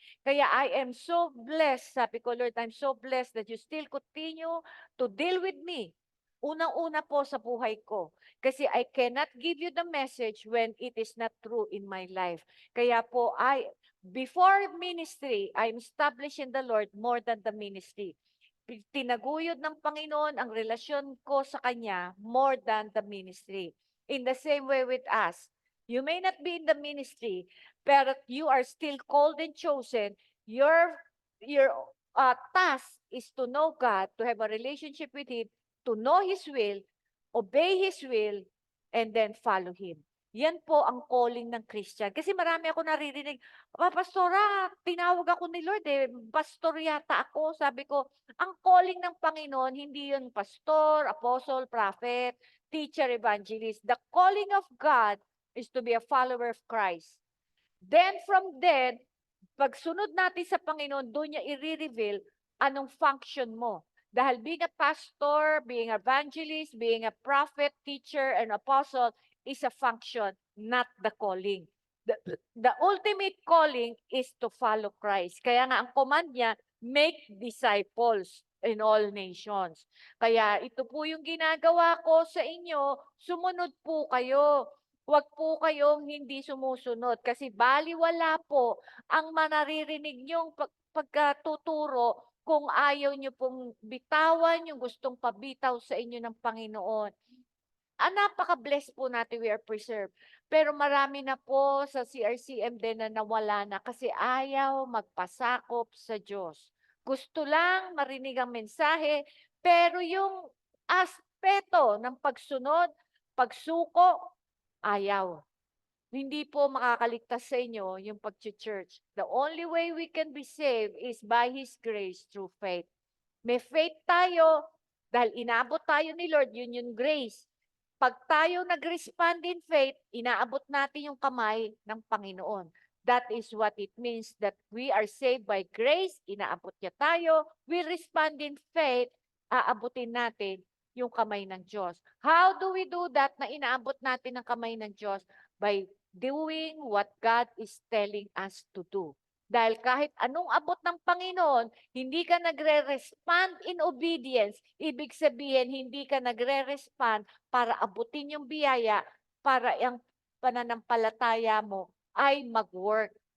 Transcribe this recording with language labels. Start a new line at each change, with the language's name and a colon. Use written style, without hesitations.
English: Kaya I am so blessed,
Filipino: sabi ko,
English: Lord, I'm so blessed that you still continue to deal with me.
Filipino: Unang-una po sa buhay ko.
English: Kasi I cannot give you the message when it is not true in my life.
Filipino: Kaya po,
English: before ministry, I'm established in the Lord more than the ministry.
Filipino: Tinaguyod ng Panginoon ang relasyon ko sa Kanya
English: more than the ministry. In the same way with us, you may not be in the ministry, but you are still called and chosen. Your task is to know God, to have a relationship with Him, to know His will, obey His will, and then follow Him.
Filipino: Yan po ang calling ng Christian. Kasi marami ako naririnig, Pastora, tinawag ako ni Lord pastor yata ako. Sabi ko, ang calling ng Panginoon, hindi yun pastor, apostle, prophet, teacher, evangelist.
English: The calling of God is to be a follower of Christ. Then from then,
Filipino: pagsunod natin sa Panginoon, doon niya i-reveal anong function mo.
English: Dahil being a pastor, being an evangelist, being a prophet, teacher, and apostle is a function, not the calling. The ultimate calling is to follow Christ.
Filipino: Kaya nga ang command niya,
English: make disciples in all nations.
Filipino: Kaya ito po yung ginagawa ko sa inyo, sumunod po kayo. Huwag po kayong hindi sumusunod kasi baliwala po ang manaririnig niyong pagkatuturo kung ayaw niyo pong bitawan yung gustong pabitaw sa inyo ng Panginoon. Napaka-bless po natin,
English: we are preserved.
Filipino: Pero marami na po sa CRCM din na nawala na kasi ayaw magpasakop sa Diyos. Gusto lang marinig ang mensahe, pero yung aspeto ng pagsunod, pagsuko, ayaw. Hindi po makakaligtas sa inyo yung pag-church.
English: The only way we can be saved is by His grace through faith.
Filipino: May faith tayo dahil inabot tayo ni Lord, yun yung grace. Pag tayo nag-respond in faith, inaabot natin yung kamay ng Panginoon.
English: That is what it means that we are saved by grace,
Filipino: inaabot niya tayo,
English: we respond in faith,
Filipino: aabutin natin yung kamay ng Diyos.
English: How do we do that
Filipino: na inaabot natin ang kamay ng Diyos?
English: By doing what God is telling us to do.
Filipino: Dahil kahit anong abot ng Panginoon, hindi ka nagre-respond in obedience, ibig sabihin, hindi ka nagre-respond para abutin yung biyaya, para ang pananampalataya mo ay mag-work.